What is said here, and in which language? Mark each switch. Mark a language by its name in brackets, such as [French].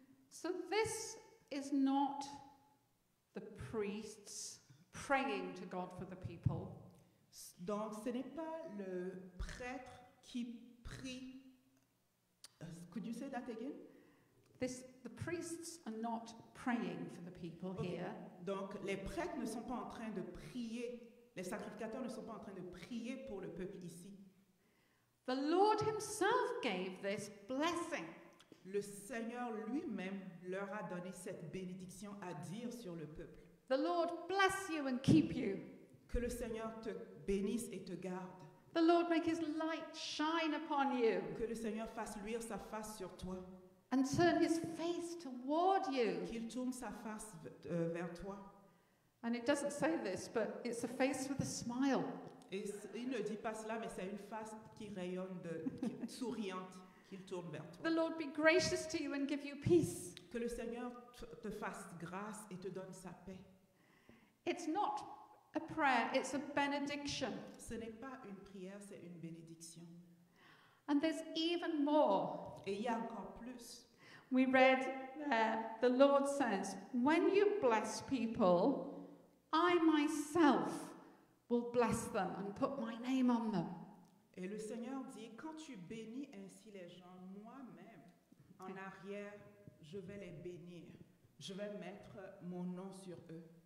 [English] So this is not the priests praying to God for the people. [French] Donc, ce n'est pas le prêtre qui prie. [English] Could you say that again? The priests are not praying for the people Okay. here. [French] Donc, les prêtres ne sont pas en train de prier, les sacrificateurs ne sont pas en train de prier pour le peuple ici. [English] The Lord himself gave this blessing. [French] Le Seigneur lui-même leur a donné cette bénédiction à dire sur le peuple. [English] The Lord bless you and keep you. [French] Que le Seigneur te bénisse et te garde. [English] The Lord make his light shine upon you [French] Que le Seigneur fasse luire sa face sur toi. [English] and turn his face toward you. [French] Qu'il tourne sa face vers toi. [English] And it doesn't say this, but it's a face with a smile. [French] Et il ne dit pas cela, mais c'est une face qui rayonne, souriante, qu'il tourne vers toi. [English] The Lord be gracious to you and give you peace. [French] Que le Seigneur te fasse grâce et te donne sa paix. [English] It's not a prayer, it's a benediction. [French] Ce n'est pas une prière, c'est une bénédiction. [English] And there's even more. [French] Et il y a encore plus. [English] We read the Lord says, when you bless people, I myself will bless them and put my name on them. [French] Et le Seigneur dit, quand tu bénis ainsi les gens, moi-même, en arrière, je vais les bénir. Je vais mettre mon nom sur eux.